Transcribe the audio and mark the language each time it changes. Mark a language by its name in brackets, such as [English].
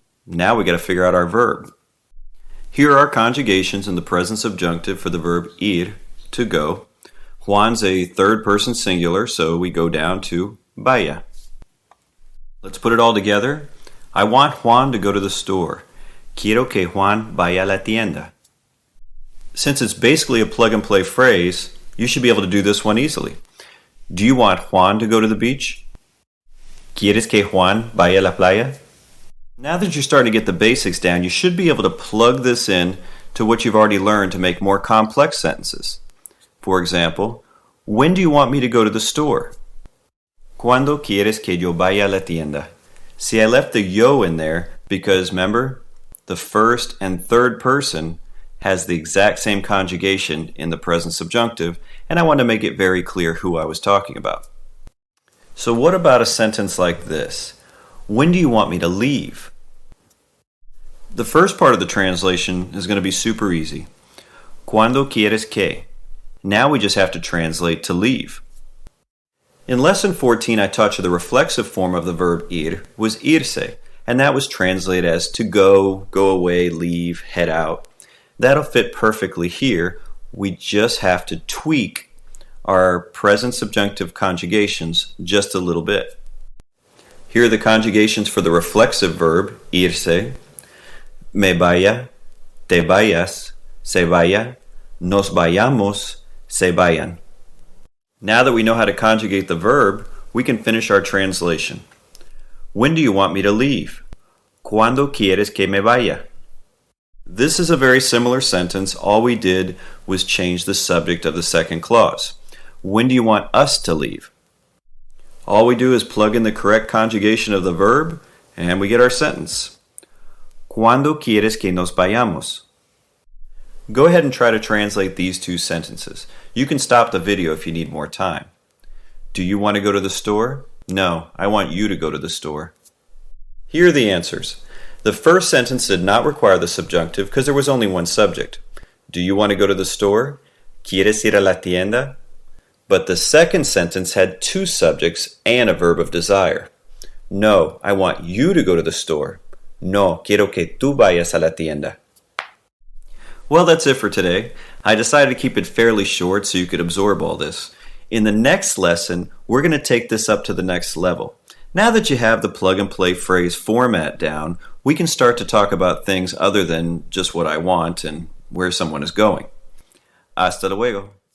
[English] Now we got to figure out our verb. Here are our conjugations in the present subjunctive for the verb ir, to go. Juan's a third person singular, so we go down to vaya. Let's put it all together. I want Juan to go to the store. [Spanish] Quiero que Juan vaya a la tienda. [English] Since it's basically a plug-and-play phrase, you should be able to do this one easily. Do you want Juan to go to the beach? [Spanish] ¿Quieres que Juan vaya a la playa? [English] Now that you're starting to get the basics down, you should be able to plug this in to what you've already learned to make more complex sentences. For example, when do you want me to go to the store? [Spanish] ¿Cuándo quieres que yo vaya a la tienda? [English] See, I left the yo in there because, remember, the first and third person has the exact same conjugation in the present subjunctive, and I want to make it very clear who I was talking about. So what about a sentence like this? When do you want me to leave? The first part of the translation is going to be super easy. [Spanish] ¿Cuándo quieres que? [English] Now we just have to translate to leave. In Lesson 14, I taught you the reflexive form of the verb ir was irse, and that was translated as to go, go away, leave, head out. That'll fit perfectly here. We just have to tweak our present subjunctive conjugations just a little bit. Here are the conjugations for the reflexive verb, irse. [Spanish] Me vaya, te vayas, se vaya, nos vayamos, se vayan. [English] Now that we know how to conjugate the verb, we can finish our translation. When do you want me to leave? [Spanish] ¿Cuándo quieres que me vaya? [English] This is a very similar sentence. All we did was change the subject of the second clause. When do you want us to leave? All we do is plug in the correct conjugation of the verb, and we get our sentence. [Spanish] ¿Cuándo quieres que nos vayamos? [English] Go ahead and try to translate these two sentences. You can stop the video if you need more time. Do you want to go to the store? No, I want you to go to the store. Here are the answers. The first sentence did not require the subjunctive because there was only one subject. Do you want to go to the store? [Spanish] ¿Quieres ir a la tienda? [English] But the second sentence had two subjects and a verb of desire. No, I want you to go to the store. [Spanish] No, quiero que tú vayas a la tienda. [English] Well, that's it for today. I decided to keep it fairly short so you could absorb all this. In the next lesson, we're going to take this up to the next level. Now that you have the plug-and-play phrase format down, we can start to talk about things other than just what I want and where someone is going. [Spanish] Hasta luego.